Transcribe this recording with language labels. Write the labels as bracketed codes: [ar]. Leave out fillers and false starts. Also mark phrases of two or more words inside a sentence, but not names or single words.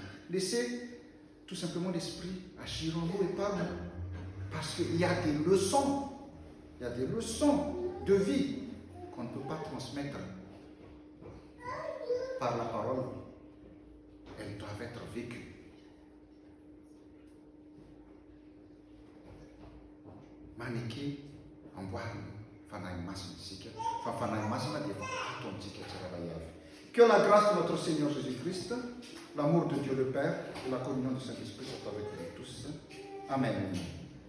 [fr] Laissez tout simplement l'Esprit agir en nous et par nous. Parce qu'il y a des leçons, de vie qu'on ne peut pas transmettre par la parole. Elles doivent être vécues. [mg] Maneke amboarina fanahy masina isika fa fanahy masina dia ato amintsika tsirairay avy. [fr] Que la grâce de notre Seigneur Jésus-Christ, l'amour de Dieu le Père et la communion du Saint-Esprit soient avec vous tous. Amen.